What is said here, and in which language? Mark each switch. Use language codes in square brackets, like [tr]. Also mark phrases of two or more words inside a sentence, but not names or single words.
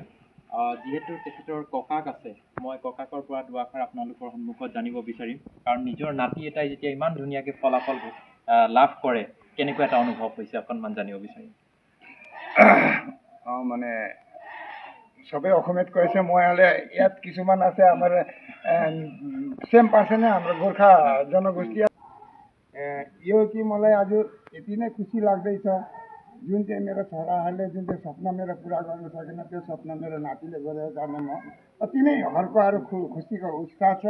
[as] যিহেতু তেখেতৰ ককাক আছে, মই ককাকৰ পৰা দুআষাৰ আপোনালোকৰ সন্মুখত জানিব বিচাৰিম। কাৰণ নিজৰ নাতি এটাই যেতিয়া ইমান ধুনীয়াকৈ ফলাফল লাভ কৰে, কেনেকুৱা এটা অনুভৱ হৈছে অকণমান জানিব বিচাৰিম। মানে চবেই অসমীয়াত কৈছে, মই হ'লে ইয়াত কিছুমান আছে আমাৰ [en] same person [as] है [ne] हाम्रो गोर्खा जनगोष्ठी। यो कि मलाई आज यति नै खुसी लाग्दैछ जुन चाहिँ मेरो छोराहरूले जुन चाहिँ सपना मेरो पुरा गर्न सकेन त्यो सपना मेरो नातिले गरेको कारण म अति नै हर्को आएर खुसीको उत्साह छ।